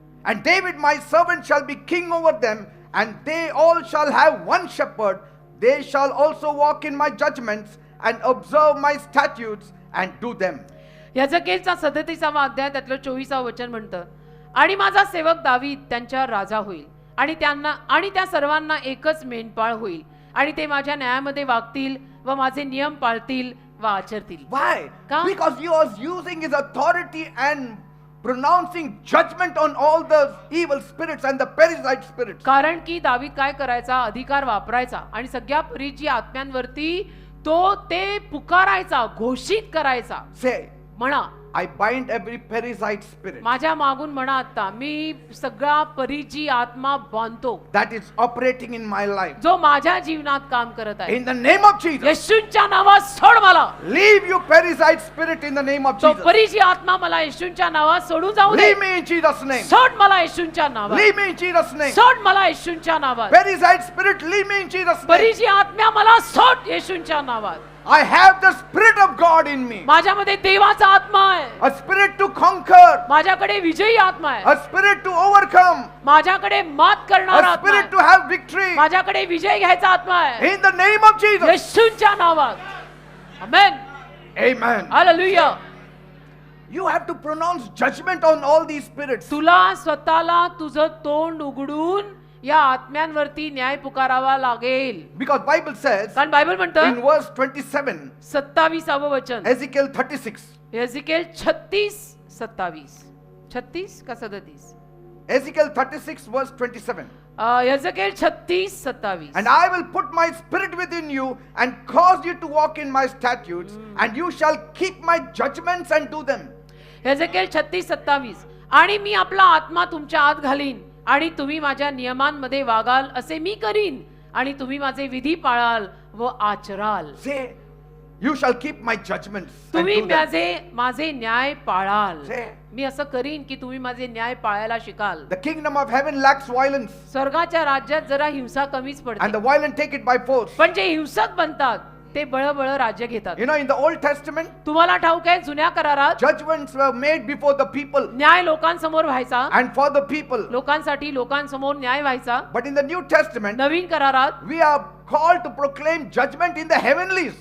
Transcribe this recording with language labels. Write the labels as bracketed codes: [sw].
[en] And David my servant shall be king over them, and they all shall have one shepherd. They shall also walk in my judgments and observe my statutes and do them. [mr] यहेजकेलचा 37वा अध्याय त्यातलं 24वा वचन म्हणतं, आणि माझा सेवक दावीद त्यांच्यावर राजा होईल, आणि त्या सर्वांना एकच मेंढपाळ होईल, आणि ते माझ्या न्यायामध्ये वागतील व माझे नियम पाळतील व आचरतील. [en] Why? [mr] का? [en] Because he was using his authority and pronouncing judgment on all the evil spirits and the parasite spirits. [mr] कारण की दावीद काय करायचा, अधिकार वापरायचा आणि सगळ्या परिची आत्म्यांवरती तो ते पुकारायचा, घोषित करायचा. [en] Say, [mr] म्हणा, [en] I bind every parasite spirit [mr] माझ्या मागून म्हणा, आता मी सगळा परीची आत्मा बांधतो [en] that is operating in my life. [mr] जो माझ्या जीवनात काम करत आहे. [en] In the name of Jesus, [mr] येशूच्या नावात सोड मला. [en] leave you parasite spirit in the name of [mr] तो [en] Jesus. [mr] परीची आत्मा मला येशूच्या नावात सोडून जाऊ दे. [en] Leave me in Jesus' name. [mr] सोड मला येशूच्या नावात. [en] Leave me in Jesus' name. [mr] सोड मला येशूच्या नावात. [en] Parasite spirit, leave me in Jesus' name. [mr] परीची आत्म्या मला सोड येशूच्या नावात. [en] I have the Spirit of God in me. [mr] माझ्यामध्ये देवाचा आत्मा आहे. [en] A spirit to conquer. [mr] माझ्याकडे विजयी आत्मा आहे. [en] A spirit to overcome. [mr] माझ्याकडे मात करणारा [en] A [mr] आत्मा [en] spirit [mr] आहे. [en] to have victory. [mr] माझ्याकडे विजय घ्यायचा आत्मा आहे. [en] In the name of Jesus. [mr] येशूच्या नावात. आमेन. [en] Amen. [mr] Hallelujah. [en] You have to pronounce judgment on all these spirits. [mr] तुला स्वतःला तुझं तोंड उघडून या आत्म्यांवरती न्याय पुकारावा लागेल. [en] Because Bible says [mr] कारण बायबल म्हणतं [en] in verse 27, [mr] 27वे वचन, [en] Ezekiel 36. [mr] एझेकिएल 36:27. 36 का 37? [en] Ezekiel 36 verse 27. [mr] एझेकिएल 36:27. [en] And I will put my spirit within you and cause you to walk in my statutes, and you shall keep my judgments and do them. [mr] एझेकिएल 36:27. आणि मी आपला आत्मा तुमच्या आत घालीन आणि तुम्ही माझ्या नियमांमध्ये वागाल असे मी करीन, आणि तुम्ही माझे विधी पाळाल व आचराल. [en] Say, you shall keep my judgments and [mr] तुम्ही [en] do them. [mr] माझे न्याय पाळाल. [en] Say, [mr] मी असं करीन की तुम्ही माझे न्याय पाळायला शिकाल. [en] the kingdom of heaven lacks violence, [mr] स्वर्गाच्या राज्यात जरा हिंसा कमीच [en] and [mr] पडते, [en] the violent take it by force. [mr] पण जे हिंसक बनतात ते बळबळ राज्य घेतात. [en] You know, in the Old Testament, [mr] तुम्हाला ठाऊक आहे, जुन्या करारात [en] judgments were made before the people [mr] न्याय लोकांसमोर व्हायचा, [en] and for the people. [mr] लोकांसाठी लोकांसमोर न्याय व्हायचा. [en] But in the New Testament, [mr] नवीन करारात [en] we are called to proclaim judgment in the heavenlies,